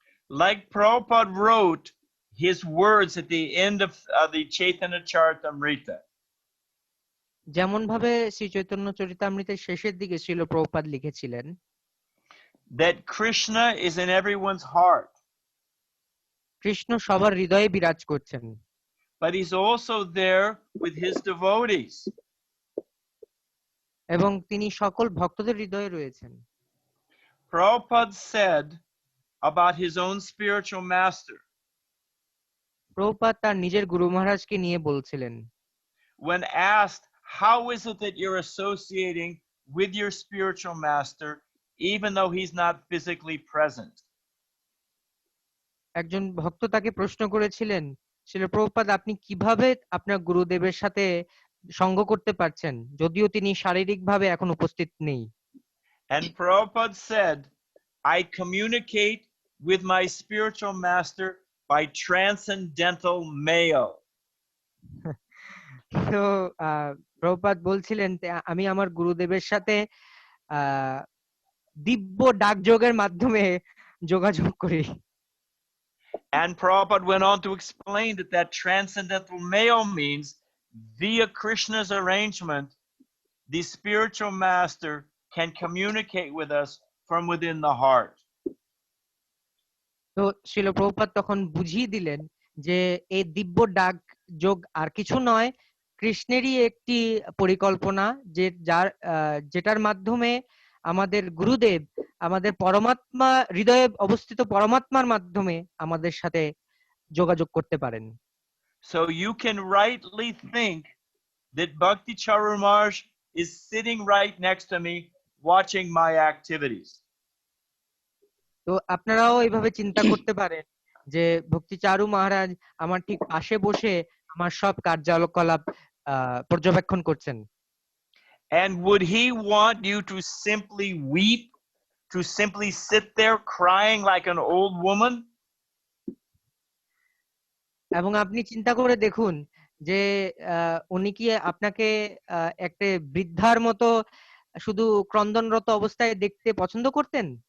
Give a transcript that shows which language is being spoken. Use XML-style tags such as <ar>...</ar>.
<en>Like Prabhupada wrote his words at the end of the Chaitanya Charitamrita.</en> <bn>যেমন ভাবে শ্রী চৈতন্য চরিতামৃতের শেষের দিকে শ্রীল প্রভুপাদ লিখেছিলেন,</bn> <en>that Krishna is in everyone's heart.</en> <bn>Krishna সবার হৃদয়ে বিরাজ করছেন,</bn> <en>but he's also there with his devotees.</en> <bn>এবং তিনি সকল ভক্তদের হৃদয়ে রয়েছেন।</bn> <en>Prabhupada said about his own spiritual master,</en> <bn>Prabhupada তার নিজের গুরু মহারাজকে নিয়ে বলছিলেন,</bn> <en>when asked, how is it that you're associating with your spiritual master even though he's not physically present?</en> <bn>একজন ভক্ত তাকে প্রশ্ন করেছিলেন, শ্রীল প্রভুপাদ আপনি কিভাবে আপনার গুরুদেবের সাথে সঙ্গ করতে পারছেন যদিও তিনি শারীরিকভাবে এখন উপস্থিত নেই?</bn> <en>And Prabhupada said, I communicate with my spiritual master by transcendental mail.</en> <bn>তো প্রভুপাদ বলছিলেন আমি আমার গুরুদেবের সাথে দিব্য ডাকযোগের মাধ্যমে যোগাযোগ করি।</bn> <en>And Prabhupada went on to explain that transcendental mail means via Krishna's arrangement, the spiritual master can communicate with us from within the heart.</en> <bn>তো শ্রীল প্রভুপাদ তখন বুঝিয়ে দিলেন যে এই দিব্য ডাক যোগ আর কিছু নয়, কৃষ্ণেরই একটি পরিকল্পনা, যেটার মাধ্যমে আমাদের গুরুদেব আমাদের পরমাত্মা হৃদয়ে অবস্থিত পরমাত্মার মাধ্যমে আমাদের সাথে যোগাযোগ করতে পারেন।</bn> <en>So you can rightly think that Bhakti Charu Maharaj is sitting right next to me watching my activities.</en> <bn>তো আপনারাও এইভাবে চিন্তা করতে পারেন যে ভক্তি চারু মহারাজ আমার ঠিক পাশে বসে আমার সব কার্যকলাপ পর্যবেক্ষণ করছেন।</bn> <en>And would he want you to simply weep, to simply sit there crying like an old woman?</en> <bn>এবং আপনি চিন্তা করে দেখুন যে উনি কি আপনাকে একটা বৃদ্ধার মতো শুধু ক্রন্দনরত অবস্থায় দেখতে পছন্দ করতেন?</bn>